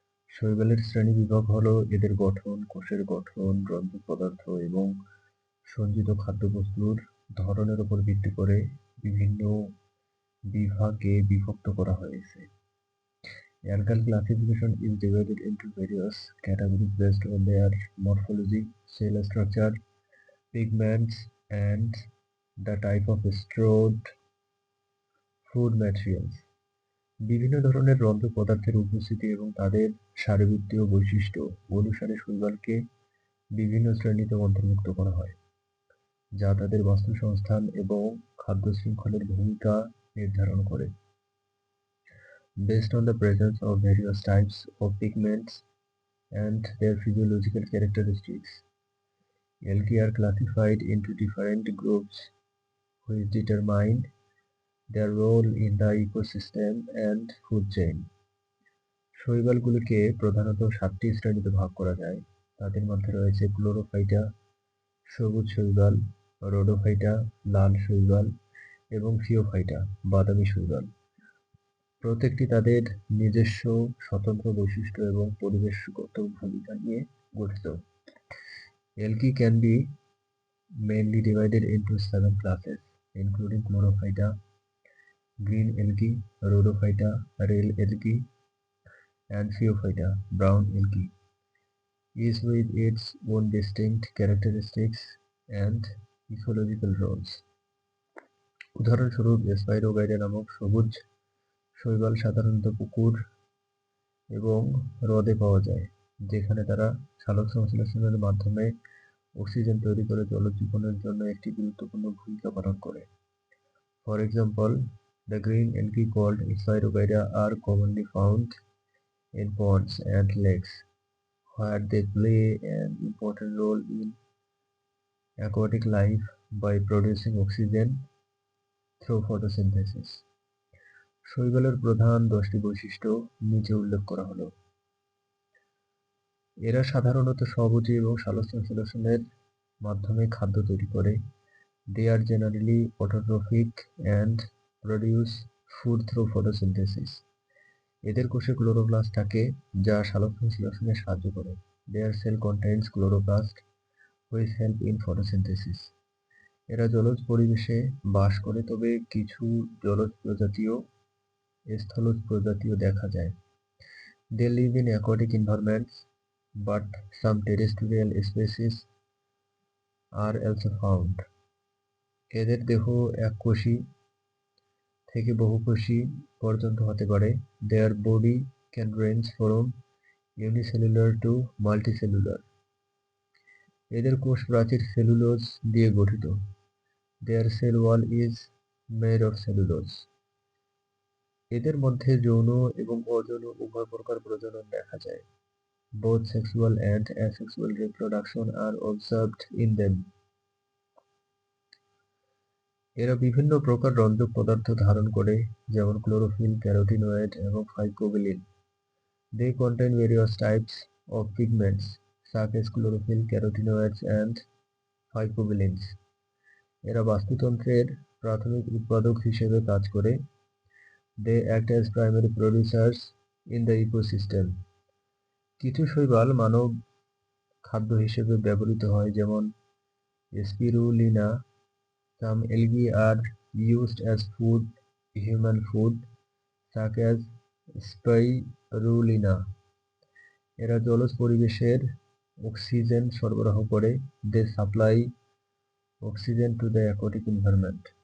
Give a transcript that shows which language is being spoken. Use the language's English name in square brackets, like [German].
[Bangla] শৈবালের শ্রেণীবিভাগ হলো এদের গঠন, কোষের গঠন, রঞ্জক পদার্থ এবং সঞ্চিত খাদ্যবস্তুর ধরনের উপর ভিত্তি করে বিভিন্ন বিভাগে বিভক্ত করা হয়েছে। [English] Algal classification is divided into various categories based on their morphology, cell structure, pigments, and the type of stored food materials. [Bangla] বিভিন্ন ধরনের রঞ্জক পদার্থের উপস্থিতি এবং তাদের শারীরবৃত্তীয় বৈশিষ্ট্য অনুসারে শৈবালকে বিভিন্ন শ্রেণীতে অন্তর্ভুক্ত করা হয়, যা তাদের বাস্তুসংস্থান এবং খাদ্য শৃঙ্খলের ভূমিকা নির্ধারণ করে। [English] Based on the presence of various types of pigments and their physiological characteristics, algae are classified into different groups which determine their role in the ecosystem and food chain. [Bangla] শৈবালগুলিকে প্রধানত 7টি শ্রেণীতে ভাগ করা যায়। তাদের মধ্যে রয়েছে ক্লোরোফাইটা, সবুজ শৈবাল, রোডোফাইটা, লাল শৈবাল এবং ফিওফাইটা, বাদামি শৈবাল। প্রত্যেকটি তাদের নিজস্ব স্বতন্ত্র বৈশিষ্ট্য এবং পরিবেশগত ভূমিকা নিয়ে গঠিত। [English] Algae can be mainly divided into 7 classes, including chlorophyta, green algae, rhodophyta, red algae, and phaeophyta, brown algae, each with its own distinct characteristics and ecological roles. [Bangla] উদাহরণস্বরূপ স্পাইরোগাইরা নামক সবুজ শৈবাল সাধারণত পুকুর এবং হ্রদে পাওয়া যায়, যেখানে তারা সালোক সংশ্লেষণের মাধ্যমে অক্সিজেন তৈরি করে জলজ জীবনের জন্য একটি গুরুত্বপূর্ণ ভূমিকা পালন করে। [English] For example, the green algae called Spirogyra are commonly found in ponds and lakes, where they play an important role in aquatic life by producing oxygen through photosynthesis. [Bangla] শৈবালের প্রধান 10টি বৈশিষ্ট্য নিচে উল্লেখ করা হলো। এরা সাধারণত স্বভোজী এবং সালোক সংশ্লেষণের মাধ্যমে খাদ্য তৈরি করে। [English] They are generally autotrophic and produce food through photosynthesis. [Bangla] এদের কোষে ক্লোরোপ্লাস্ট থাকে যা সালোক সংশ্লেষণে সাহায্য করে। [English] Their cell contains chloroplast which help in photosynthesis. [Bangla] এরা জলজ পরিবেশে বাস করে, তবে কিছু জলজ প্রজাতিও স্থলজ প্রজাতিও দেখা যায়। [English] They live in aquatic environments, but some terrestrial species are also found. [Bangla] এদের দেহ এককোষী থেকে বহুকোষী পর্যন্ত হতে পারে। [English] Their body can range from unicellular to multicellular. [Bangla] এদের কোষ প্রাচীর সেলুলোজ দিয়ে গঠিত। [English] Their cell wall is made of cellulose. [Bangla] এদের মধ্যে যৌন এবং অযৌন উভয় প্রকার প্রজনন দেখা যায়। [English] Both sexual and asexual reproduction are observed in them. [Bangla] এরা বিভিন্ন প্রকার রঞ্জক পদার্থ ধারণ করে, যেমন ক্লোরোফিল, ক্যারোটিনয়েড এবং ফাইকোবিলিন। [English] They contain various types of pigments such as chlorophyll, carotenoids and phycobilins. [Bangla] এরা বাস্তুতন্ত্রের প্রাথমিক উৎপাদক হিসেবে কাজ করে। [English] They act as primary producers in the ecosystem. [Bangla] কিছু শৈবাল মানব খাদ্য হিসেবে ব্যবহৃত হয়, যেমন spirulina. [English] Some algae are used as food, human food, such as spirulina. [Bangla] এরা জলজ পরিবেশের অক্সিজেন সরবরাহ করে। [English] They supply oxygen to the aquatic environment.